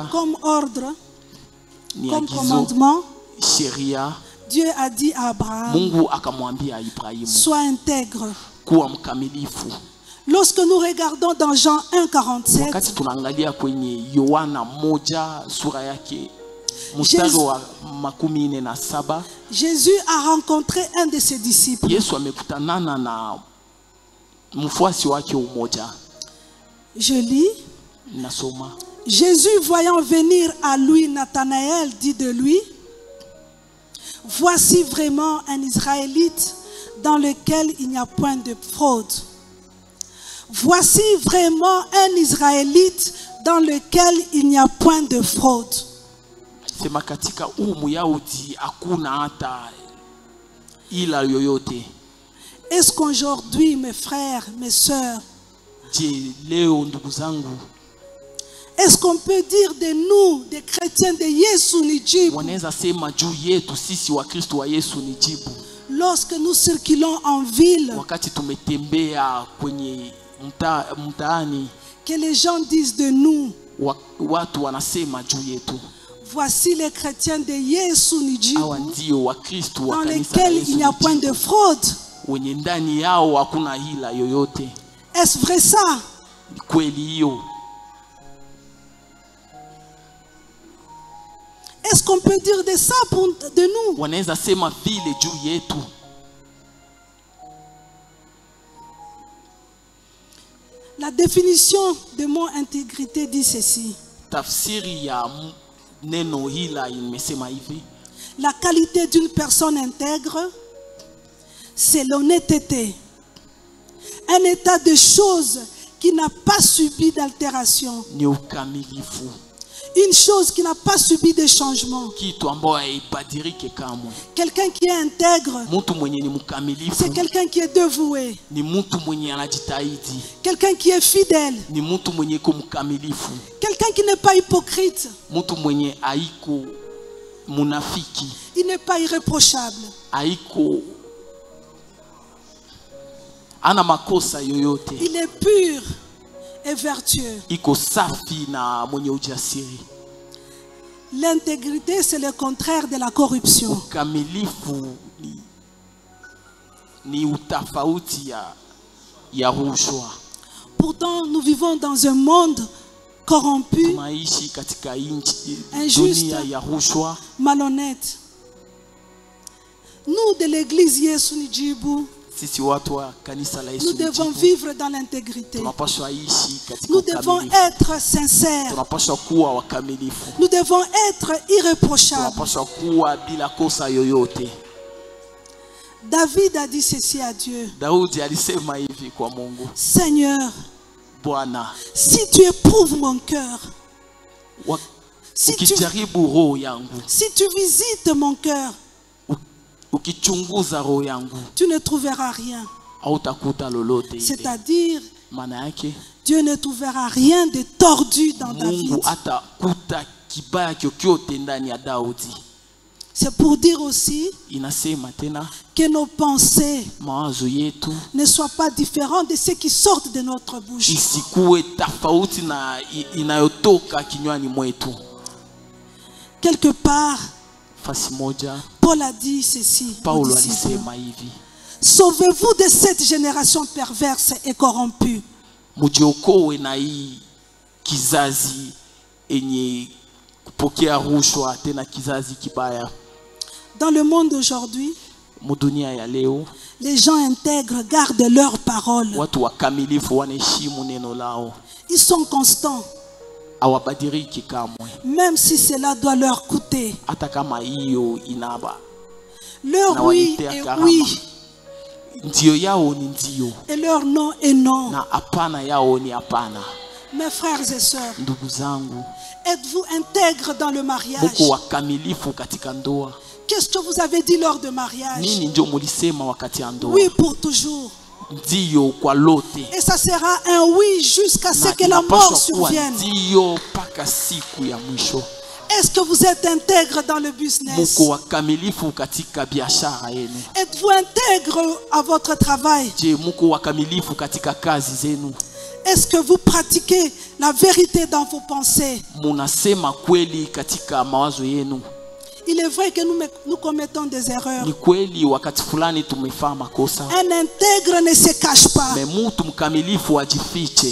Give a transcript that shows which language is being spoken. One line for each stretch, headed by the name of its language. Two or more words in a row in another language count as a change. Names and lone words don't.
French: comme ordre,
Swahili: ni
French: comme
Swahili: agizo,
French: commandement,
Swahili: sheria.
French: Dieu a dit à Abraham,
Swahili: Mungu akamwambia Ibrahimu,
French: sois intègre.
Swahili: kuwa mkamilifu.
French: Lorsque nous regardons dans Jean 1,47,
Swahili: Wakati tunaangalia kwenye Yohana 1 sura yake mstari wa 47,
French: Jésus a rencontré un de ses disciples.
Swahili: Yesu amekutanana na mfuasi wake umoja.
French: Je lis.
Swahili: Nasoma.
French: Jésus, voyant venir à lui Nathanaël, dit de lui, voici vraiment un Israélite dans lequel il n'y a point de fraude. Voici vraiment un Israélite dans lequel il n'y a point de fraude.
Swahili: Sema katika Myahudi hakuna hata ila yoyote.
French: Est-ce qu'aujourd'hui, mes frères, mes sœurs,
Swahili: Je, leo ndugu zangu,
French: est-ce qu'on peut dire de nous, des chrétiens de Yesu Nijibu,
Swahili: wanaweza sema juu yetu sisi wa Kristo wa Yesu ni jibu?
French: lorsque nous circulons en ville,
Swahili: Wakati tumetembea kwenye mtaani,
French: que les gens disent de nous,
Swahili: watu wanasema juu yetu,
French: voici les chrétiens de Yesu Nijibu,
Swahili: hawa ndio wa Kristo wa
French: dans
Swahili: kanisa la
French: lesquels
Swahili: Yesu
French: il n'y a point de fraude.
Swahili: wenye ndani yao hakuna hila yoyote.
French: Est-ce vrai ça?
Swahili: Ni kweli hiyo?
French: Est-ce qu'on peut dire de ça de nous?
Swahili: Wanaweza sema vile juu yetu?
French: La définition de mon intégrité dit ceci.
Swahili: Tafsiri ya neno hila imesema hivi:
French: La qualité d'une personne intègre, c'est l'honnêteté. Un état de choses qui n'a pas subi d'altération.
Swahili: ni ukamilifu,
French: Une chose qui n'a pas subi de changement.
Swahili: kitu ambayo haibadilike kamwe.
French: Quelqu'un qui est intègre,
Swahili: Mtu mwenye ni mkamilifu
French: c'est quelqu'un qui est dévoué.
Swahili: ni mtu mwenye anajitahidi,
French: Quelqu'un qui est fidèle.
Swahili: ni mtu mwenye iko mkamilifu,
French: Quelqu'un qui n'est pas hypocrite.
Swahili: mtu mwenye haiko munafiki,
French: Il n'est pas irréprochable.
Swahili: haiko ana makosa yoyote,
French: Il est pur et vertueux.
Swahili: iko safi na mwenye ujasiri.
French: L'intégrité, c'est le contraire de la corruption.
Swahili: Ukamilifu ni utafauti ya rushwa.
French: Pourtant, nous vivons dans un monde corrompu,
Swahili: Tunaishi katika
French: injuste,
Swahili: dunia ya rushwa.
French: malhonnête. Nous de l'église Yesu Nijibu,
Swahili: sisi watu wa kanisa la Yesu
French: Nous devons mtitu, vivre dans l'intégrité.
Swahili: tunapaswa ishi katika
French: Nous devons
Swahili: ukamilifu.
French: être sincères.
Swahili: Tunapaswa kuwa wakamilifu.
French: Nous devons être irréprochables.
Swahili: Tunapaswa kuwa bila kosa yoyote.
French: David a dit ceci à Dieu.
Swahili: Daudi alisema hivi kwa Mungu,
French: Seigneur,
Swahili: Bwana,
French: si tu éprouves mon cœur, si tu,
Swahili: ukijaribu roho yangu,
French: si tu visites mon cœur,
Swahili: ukichunguza roho yangu,
French: tu ne trouveras rien.
Swahili: hautakuta lolote ile.
French: C'est-à-dire,
Swahili: Maana yake
French: Dieu ne trouvera rien de tordu dans David.
Swahili: Mungu hatakuta kibaya kyokyote ndani ya Daudi.
French: C'est pour dire aussi
Swahili: Inasema tena
French: que nos pensées
Swahili: mawazo yetu
French: ne soient pas différentes de ce qui sortent de notre bouche.
Swahili: isikuwe tofauti na inayotoka kinywani mwetu.
French: Quelque part,
Swahili: Fasi moja
French: Paul a dit ceci. aux
Swahili: Paulo
French: disciples.
Swahili: alisema hivi,
French: Sauvez-vous de cette génération perverse et corrompue.
Swahili: mujiokoe na hii kizazi enye kupokea rushwa, tena kizazi kibaya.
French: Dans le monde d'aujourd'hui,
Swahili: Mudunia ya leo
French: les gens intègres gardent leurs paroles.
Swahili: watu wakamilifu wanaheshimu neno lao,
French: Ils sont constants,
Swahili: hawabadiriki kamwe,
French: même si cela doit leur coûter.
Swahili: hata kama hiyo inaba
French: Leur
Swahili: na
French: oui
Swahili: walitea
French: est
Swahili: karama.
French: oui
Swahili: Ndio yao ni ndio
French: et leur non est non.
Swahili: na hapana yao ni hapana.
French: Mes frères et sœurs,
Swahili: Ndugu zangu,
French: êtes-vous intègres dans le mariage?
Swahili: muko wakamilifu katika ndoa?
French: Qu'est-ce que vous avez dit lors de mariage?
Swahili: Nini ndio mulisema wakati ya ndoa?
French: Oui pour toujours.
Swahili: Ndio kwa lote,
French: Et ça sera un oui jusqu'à ce
Swahili: na
French: que la mort
Swahili: inapaswa kuwa
French: survienne.
Swahili: ndio mpaka siku ya mwisho.
French: Est-ce que vous êtes intègre dans le business?
Swahili: Muko wakamilifu katika biashara yenu?
French: Êtes-vous intègre à votre travail?
Swahili: Je, muko wakamilifu katika kazi zenu?
French: Est-ce que vous pratiquez la vérité dans vos pensées?
Swahili: Munasema kweli katika mawazo yenu?
French: Il est vrai que nous commettons des erreurs.
Swahili: Ni kweli wakati fulani tumefanya makosa,
French: Un intègre ne se cache pas.
Swahili: me mtu mkamilifu ajifiche,